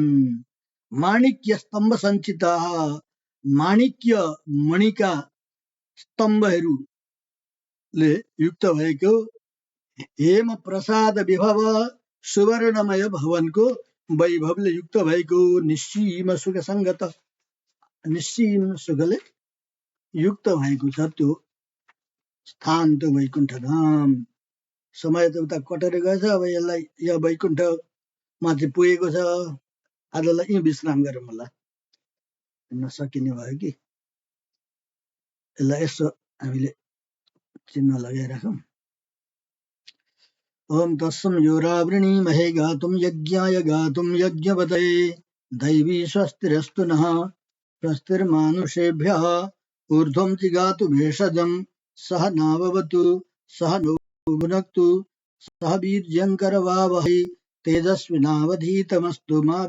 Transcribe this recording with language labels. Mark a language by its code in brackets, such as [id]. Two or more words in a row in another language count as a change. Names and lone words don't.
[sa] माणिक्य स्तम्भ सञ्चिता, [ne] माणिक्य मणिका स्तम्भहरूले युक्त भएको, [sa] हेम प्रसाद विभव, [ne] सुवर्णमय भवनको वैभवले युक्त भएको, [sa] निश्चिम सुख सङ्गत, [ne] निश्चिम सुखले युक्त भएको छ त्यो स्थान, त्यो वैकुण्ठ धाम। समय त उता कटेर गएछ, अब यसलाई यो वैकुण्ठमा चाहिँ पुगेको छ। आजलाई यहीँ विश्राम गरौँ होला, नसकिने भयो कि। यसलाई यसो हामीले चिन्ह लगाइराखौँ। [sa] ओम तत्सम योरावृणीमहे गातुं यज्ञाय गातुं यज्ञपतये, दैवी स्वस्तिरस्तु नः स्वस्तिर्मानुषेभ्यः ऊर्ध्वं जिगातु भेषजं, सह नाववतु सह नो भुनक्तु सह वीर्यङ्करवावहै, तेजस्विनावधीतमस्तु मा विद्विषावहै।